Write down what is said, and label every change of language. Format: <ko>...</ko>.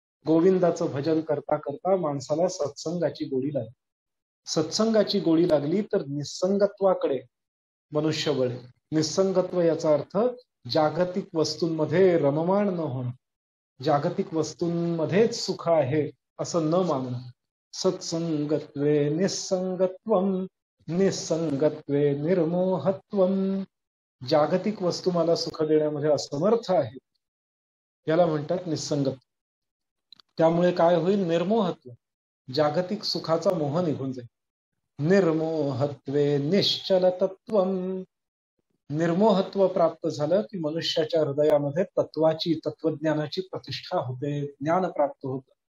<mr>गोविंदाचं भजन करता करता माणसाला सत्संगाची गोडी लागली. सत्संगाची गोडी लागली तर निसंगत्वाकडे मनुष्य वळे. निसंगत्व याचा अर्थ जागतिक वस्तूंमध्ये रममाण न होणं, जागतिक वस्तूंमध्येच सुख आहे असं न मानणं.</mr> <sa>सत्संगत्वे निसंगत्वम निसंगत्वे निर्मोहत्वम.</sa> <mr>जागतिक वस्तू मला सुख देण्यामध्ये असमर्थ आहे, याला म्हणतात निसंगत्व. त्यामुळे काय होईल, निर्मोहत्व, जागतिक सुखाचा मोह निघून जाईल.</mr> <sa>निर्मोहत्वे निश्चल तत्वम.</sa> <mr>निर्मोहत्व प्राप्त झालं की मनुष्याच्या हृदयामध्ये तत्वाची, तत्वज्ञानाची प्रतिष्ठा होते, ज्ञान प्राप्त होतं.</mr>